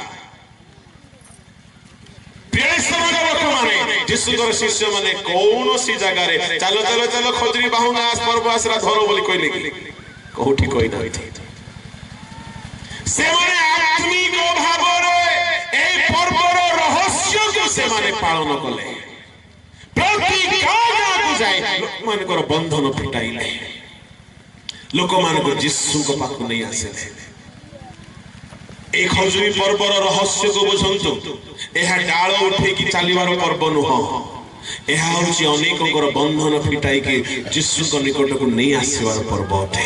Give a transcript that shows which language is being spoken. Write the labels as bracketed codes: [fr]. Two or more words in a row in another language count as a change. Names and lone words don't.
[or] ଲୋକମାନେ, ଯୀଶୁଙ୍କର ଶିଷ୍ୟମାନେ କୌଣସି ଜାଗାରେ ଚାଲ ଚାଲ ଚାଲ ଖଜୁରୀ ବାହୁଙ୍ଗା ପର୍ବ ଆସିଲା ଧର ବୋଲି କହିଲେ କି? କୋଉଠି କହିନାହାନ୍ତି। ସେମାନେ ଆତ୍ମିକ ଭାବରେ ଏଇ ପର୍ବର ରହସ୍ୟକେ ସେମାନେ ପାଳନ କଲେ। ପ୍ରତି ଗାଁକୁ ଯାଇ ଲୋକମାନଙ୍କର ବନ୍ଧନ ଫିଟାଇଲେ, ଲୋକମାନଙ୍କୁ ଯୀଶୁଙ୍କ ପାଖକୁ ନେଇ ଆସିଲେ। এই ଖଜୁରୀ ପର୍ବର ରହସ୍ୟକୁ ବୁଝନ୍ତୁ। ଏହା ଡାଳ ଉଠେଇକି ଚାଲିବାର ପର୍ବ ନୁହଁ। ଏହା ହେଉଛି ଅନେକଙ୍କର ବନ୍ଧନ ଫିଟାଇକି ଯୀଶୁଙ୍କ ନିକଟକୁ ନେଇ ଆସିବାର ପର୍ବ ଅଟେ।